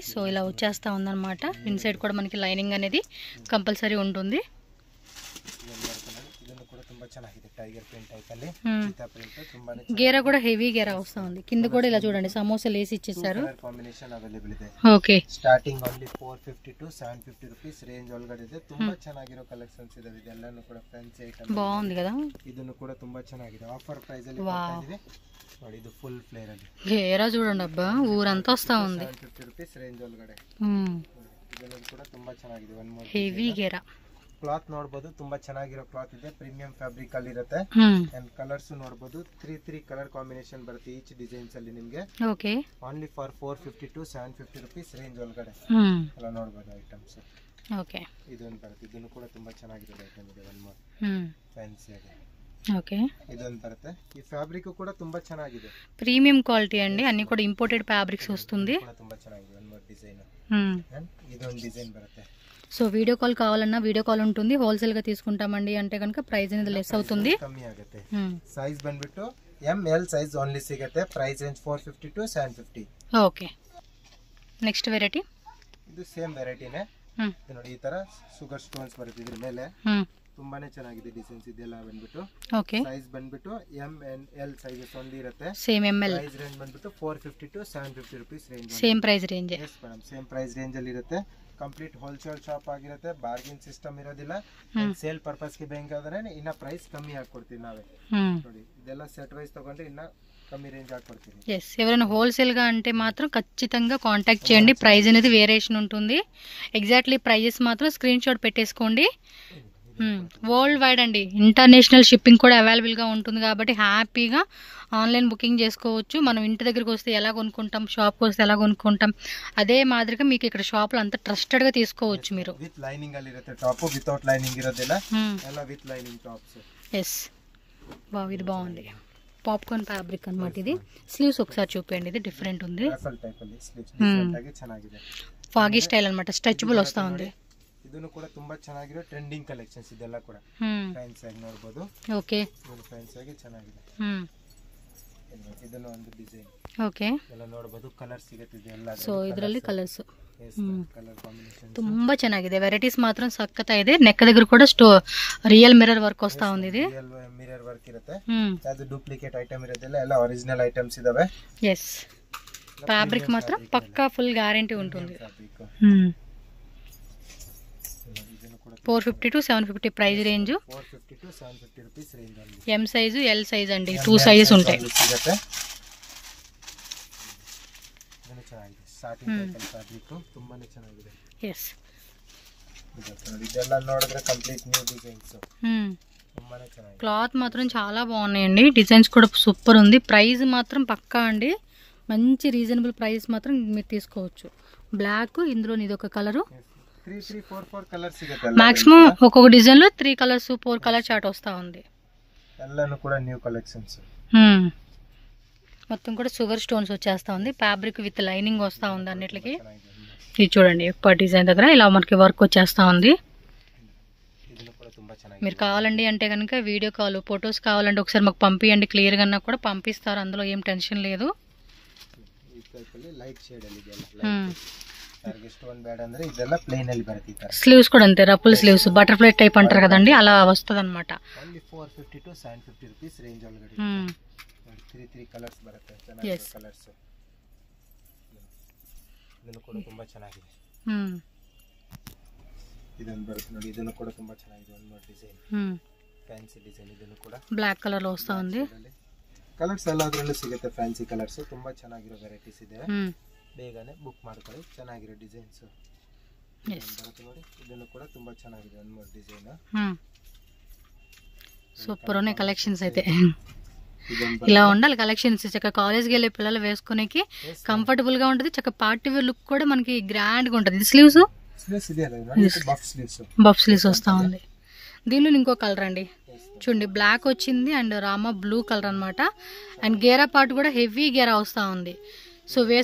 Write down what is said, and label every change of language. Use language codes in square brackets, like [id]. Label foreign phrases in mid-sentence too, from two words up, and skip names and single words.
[te] సో ఇలా వచ్చేస్తా ఉందన్నమాట. ఇన్సైడ్ కూడా మనకి లైనింగ్ అనేది కంపల్సరీ ఉంటుంది. గేరా కూడా హెవీ గేరా వస్తా ఉంది. కింద కూడా ఇలా చూడండి సమోసా లేసి ఇచ్చేసారు. ఓకే, [en] starting only 450 to 750 rupees range [kn] ಒಳಗಡೆ ಇದೆ. ತುಂಬಾ ಚೆನ್ನಾಗಿರೋ ಕಲೆಕ್ಷನ್ಸ್ ಇದೆ. ಇದೆಲ್ಲನೂ ಕೂಡ [en] fancy item. [te] బాగుంది కదా. [kn] ಇದನ್ನು ಕೂಡ ತುಂಬಾ ಚೆನ್ನಾಗಿದೆ. [en] offer price [kn] ಅಲ್ಲಿ ಕೊಡ್ತಾ ಇದೀವಿ ನೋಡಿ. ಇದು [en] full flare [kn] ಅಲ್ಲಿ [te] గేరా చూడండి. అబ్బా, ఊరంతా వస్తా ఉంది. [en] 750 rupees range [kn] ಒಳಗಡೆ. ಇದೆಲ್ಲನೂ ಕೂಡ ತುಂಬಾ ಚೆನ್ನಾಗಿದೆ. [en] one more [kn] ಹೆವಿ ಗೇರಾ. ಕ್ಲಾತ್ ನೋಡಬಹುದು. ತುಂಬಾ ಚೆನ್ನಾಗಿರೋ ಕ್ಲಾತ್ ಇದೆ. [en] premium fabric [kn] ಅಲ್ಲಿ ಇರುತ್ತೆ. [en] and colors [kn] ನೋಡಬಹುದು. [en] 3 color combination [kn] ಬರುತ್ತೆ [en] each designs [kn] ಅಲ್ಲಿ ನಿಮಗೆ. ಓಕೆ, [en] only for 450 to 750 rupees range [kn] ಒಳಗಡೆ ಎಲ್ಲ ನೋಡಬಹುದು ಐಟಮ್ಸ್. ಓಕೆ, ಇದೊಂದು ಬರುತ್ತೆ. ಇದನ್ನು ಕೂಡ ತುಂಬಾ ಚೆನ್ನಾಗಿದೆ ಐಟಮ್ ಇದೆ. [en] one more fancy [kn] ಆಗಿ. ఓకే, ಇದೊಂದು ಬರುತ್ತೆ. ಈ ಫ್ಯಾಬ್ರಿಕ್ ಕೂಡ ತುಂಬಾ ಚೆನ್ನಾಗಿದೆ. [en] premium quality [te] అండి. అన్ని కూడా [en] imported fabrics [te] వస్తుంది. [kn] ತುಂಬಾ ಚೆನ್ನಾಗಿದೆ. [en] one more design. [kn] ಅಂಡ್ ಇದೊಂದು ಡಿಸೈನ್ ಬರುತ್ತೆ. [en] so video call [te] కావాలన్నా [en] video call [te] ఉంటుంది. హోల్సేల్ గా తీసుకుంటామండి అంటే కనుక ప్రైస్ అనేది లెస్ అవుతుంది. [kn] ಕಮ್ಮಿ ಆಗುತ್ತೆ. ಸೈಜ್ ಬಂದ್ಬಿಟ್ಟು [en] M L size only [kn] ಸಿಗುತ್ತೆ. [en] price range 450 to 750. OK, next variety. [kn] ಇದು ಸೇಮ್ ವೆರೈಟಿನೇ. ನೋಡಿ ಈ ತರ [en] sugar stones [kn] ಬರುತ್ತೆ ಇದ್ರ ಮೇಲೆ. ತುಂಬಾನೇ ಚೆನ್ನಾಗಿದೆ ಡಿಸೈನ್ಸ್ ಇದೆಲ್ಲ ಬಂದ್ಬಿಟ್ಟು. ಓಕೆ, ಸೈಜ್ ಬಂದ್ಬಿಟ್ಟು [en] M n L sizes only [kn] ಇರುತ್ತೆ. [en] same M L. price range [kn] ಬಂದ್ಬಿಟ್ಟು [en] 450 to 750 rupees range. same price range. yes madam, same price range [kn] ಅಲ್ಲಿ ಇರುತ್ತೆ. [en] complete wholesale shop [kn] ಆಗಿರುತ್ತೆ. [en] bargain system [kn] ಇರೋದಿಲ್ಲ. [en] sale purpose [kn] ಗೆ ಬೇಕಾದ್ರೆ ಇನ್ನ ಪ್ರೈಸ್ ಕಮ್ಮಿ ಹಾಕೊಡ್ತೀವಿ ನಾವೇ. ನೋಡಿ ಇದೆಲ್ಲ [en] set wise [kn] ತಗೊಂಡ್ರೆ ಇನ್ನ [te] కమ్మి రేంజ్ ఆకొడుతుంది. yes, ఎవరైనా హోల్సేల్ గా అంటే మాత్రం ఖచ్చితంగా కాంటాక్ట్ చేయండి. ప్రైస్ అనేది వేరియేషన్ ఉంటుంది. [en] exactly prices [te] మాత్రం స్క్రీన్ షాట్ పెట్టేసుకోండి. [en] world wide [te] అండి. [en] international shipping [te] కూడా అవైలబుల్ గా ఉంటుంది కాబట్టి హ్యాపీగా [en] online booking [te] చేసుకోవచ్చు. మనం ఇంటి దగ్గరికి వస్తే ఎలా కొనుక్కుంటాం, షాప్కి వస్తే ఎలా కొనుక్కుంటాం, అదే మాదిరిగా మీకు ఇక్కడ షాప్ లో అంత ట్రస్టెడ్ గా తీసుకోవచ్చు మీరు. [en] with lining [kn] ಅಲ್ಲಿ ಇರುತ್ತೆ. [en] top without lining [kn] ಇರೋದಿಲ್ಲ. ಎಲ್ಲ [en] with lining tops. [te] yes, వావ్, ఇది బాగుంది. [en] popcorn fabric [te] అన్నమాట ఇది. స్లీవ్స్ ఒకసారి చూపించండి. ఇది డిఫరెంట్ ఉంది. [en] ruffle type [kn] ಅಲ್ಲಿ [en] sleeves different [kn] ಆಗಿ ಚೆನ್ನಾಗಿದೆ. [te] ఫాగీ స్టైల్ అన్నమాట. స్ట్రెచబుల్ వస్తా ఉంది. [kn] ಇದನ್ನು ಕೂಡ ತುಂಬಾ ಚೆನ್ನಾಗಿರೋ [en] trending collections [kn] ಇದೆಲ್ಲ ಕೂಡ. ಫ್ಯಾನ್ಸಿ ಆಗಿ ನೋಡಬಹುದು. ಓಕೆ, ಫ್ಯಾನ್ಸಿ ಆಗಿ ಚೆನ್ನಾಗಿದೆ. ಇದನ್ನು ಒಂದು ಡಿಸೈನ್. ಓಕೆ, ಎಲ್ಲ ನೋಡಬಹುದು. ಕಲರ್ ಸಿಗುತ್ತೆ ಎಲ್ಲ. ಸೊ ಇದರಲ್ಲಿ ಕಲರ್ಸ್ [en] color combination [kn] ತುಂಬಾ ಚೆನ್ನಾಗಿದೆ. ವೆರೈಟೀಸ್ ಮಾತ್ರ ಸಕ್ಕತ್ತ ಇದೆ. [te] ನೆಕ್ దగ్గర ಕೂಡ [en] real mirror work [te] ವಸ್ತಾ ఉంది. ఇది [en] real mirror work [kn] ಇರುತ್ತೆ. ಅದು [en] duplicate item [kn] ಇರೋದಿಲ್ಲ. ಎಲ್ಲ [en] original items [kn] ಇದಾವೆ. yes, ಫ್ಯಾಬ್ರಿಕ್ ಮಾತ್ರ ಪಕ್ಕಾ [en] full guarantee [kn] ఉంటుంది. [en] 450 to 750 price range. 450 to 750 rupees range [te] ఉంది. [en] M size, L size [te] అండి. 2 సైజెస్ ఉంటాయి. [en] starting fabric [kn] ತುಂಬಾನೇ ಚೆನ್ನಾಗಿದೆ. yes, ಇದೆಲ್ಲ ನೋಡಿದ್ರೆ [en] complete new designs. [kn] ತುಂಬಾನೇ ಚೆನ್ನಾಗಿದೆ. [te] క్లాత్ మాత్రం చాలా బాగున్నాయండి. డిజైన్స్ కూడా సూపర్ ఉంది. ప్రైస్ మాత్రం పక్కా అండి. మంచి [en] reasonable price [te] మాత్రం మీరు తీసుకోవచ్చు. బ్లాక్, ఇందులో ఇది ఒక కలరు. 3 4 4 ಕಲರ್ ಸಿಗುತ್ತೆ మాక్సిమం ఒక్కొక్క డిజైన్ లో [en] 3 colors 4 color chart [te] వస్తా ఉంది [kn] ಎಲ್ಲಾನು ಕೂಡ [en] new collections [te] మొత్తం కూడా [en] sugar stones [te] వచ్చేస్తా ఉంది [en] fabric with lining [te] వస్తా ఉంది అన్నిటికి ఇది చూడండి ఎక్కువ డిజైన్ దగ్గర ఇలా మనకి వర్క్ వచ్చేస్తా ఉంది మీరు కావాలండి అంటే కనుక [en] video call photos [te] కావాలంటే ఒకసారి మాకు పంపియండి క్లియర్ గా కూడా పంపిస్తారు అందులో ఏం టెన్షన్ లేదు [en] light shade [kn] ಅಲ್ಲಿ ಇದೆಲ್ಲ ಯಾರಿಗೆ ಸ್ಟೋನ್ ಬೇಡ ಅಂದ್ರೆ ಇದೆಲ್ಲ ಪ್ಲೇನ್ ಅಲ್ಲಿ ಬರುತ್ತೆ ಈ ತರ [te] స్లీవ్స్ కూడా అంతే [en] ruffle sleeves butterfly type [te] అంటారు కదండి అలా వస్తదన్నమాట [en] only 450 to 750 rupees range [kn] ಒಳಗಡೆ 3 ಕಲರ್ಸ್ ಬರುತ್ತೆ ಚೆನ್ನಾಗಿ ಕಲರ್ಸ್ ಇದನ್ನು ಕೂಡ ತುಂಬಾ ಚೆನ್ನಾಗಿದೆ ಇದನ್ನು ಬರುತ್ತೆ ನೋಡಿ ಇದನ್ನು ಕೂಡ ತುಂಬಾ ಚೆನ್ನಾಗಿದೆ ಒಂದು [en] mod design fancy design [kn] ಇದನ್ನು ಕೂಡ [en] black color [te] లో వస్తా ఉంది [kn] ಕಲರ್ಸ್ ಎಲ್ಲ ಅದರಲ್ಲೂ ಸಿಗುತ್ತೆ [en] fancy colors [kn] ತುಂಬಾ ಚೆನ್ನಾಗಿರೋ ವೆರೈಟೀಸ್ ಇದೆ ಬೇಗನೆ ಬುಕ್ ಮಾಡ್ಕೊಳ್ಳಿ ಚೆನ್ನಾಗಿರೋ ಡಿಸೈನ್ಸ್ ಬರುತ್ತೆ ನೋಡಿ ಇದನ್ನು ಕೂಡ ತುಂಬಾ ಚೆನ್ನಾಗಿದೆ ಒಂದು [en] mod design [te] సూపర్ ఉన్నాయి కలెక్షన్స్ అయితే ఇలా ఉండాలి కలెక్షన్స్ చక్కగా కాలేజ్కి వెళ్ళే పిల్లలు వేసుకునేకి కంఫర్టబుల్ గా ఉంటుంది చక్కగా [en] party wear look [te] కూడా మనకి గ్రాండ్ గా ఉంటుంది [en] sleeves puff sleeves [te] వస్తా ఉంది దీనిలో ఇంకో కలర్ అండి చూడండి బ్లాక్ వచ్చింది అండ్ రామా బ్లూ కలర్ అన్నమాట అండ్ గేరా పార్ట్ కూడా హెవీ గేరా వస్తా ఉంది సో